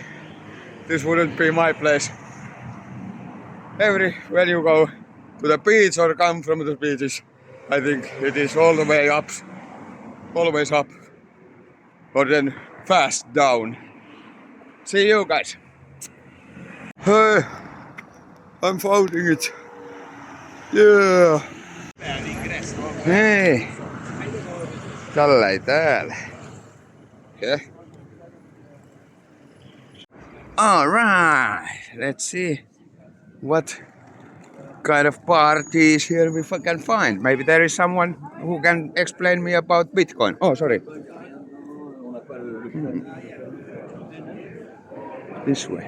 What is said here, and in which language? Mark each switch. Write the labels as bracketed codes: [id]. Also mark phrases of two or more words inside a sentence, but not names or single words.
[en] This wouldn't be my place. When you go to the beach or come from the beaches, I think it is all the way up, always up, or then fast down. See you guys. Hey, I'm founding it. Yeah. [fi] Hei. Tällä ei täällä. [en] Yeah. Alright, let's see what kind of parties here we can find. Maybe there is someone who can explain me about Bitcoin. Oh, sorry. This way.